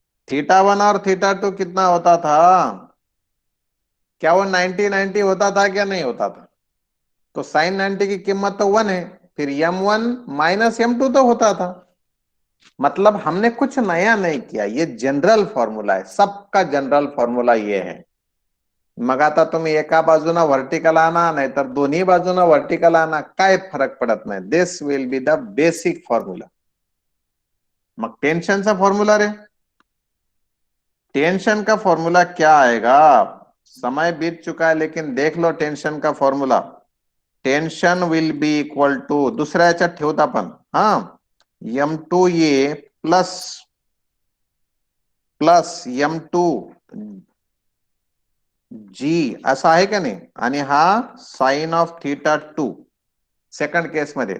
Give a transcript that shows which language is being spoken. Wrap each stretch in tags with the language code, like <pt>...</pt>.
<hi>Theta 1 और theta 2 कितना होता था? क्या वो 90 90 होता था क्या नहीं होता था? तो साइन 90 की कीमत तो 1 है, फिर m1 माइनस m2 तो होता था। मतलब हमने कुछ नया नहीं किया, ये जनरल फॉर्मूला है, सबका जनरल फॉर्मूला ये है।</hi> <mr>मग आता तुम्ही एका बाजूना व्हर्टिकल आणा नाहीतर दोन्ही बाजूना व्हर्टिकल आणा, काय फरक पडत नाही।</mr> <en>This will be the basic formula.</en> <mr>मग टेंशनचा फॉर्मूला रे,</mr> <hi>टेंशन का फॉर्मूला क्या आएगा? समय बीत चुका है लेकिन देख लो टेंशन का formula.</hi> <en>tension will be equal to,</en> <mr>दुसऱ्या याच्यात ठेवत आपण, हा m2a प्लस प्लस m2 जी असा आहे का नाही, आणि हा साइन ऑफ थीटा 2 सेकंड केस मध्ये।</mr>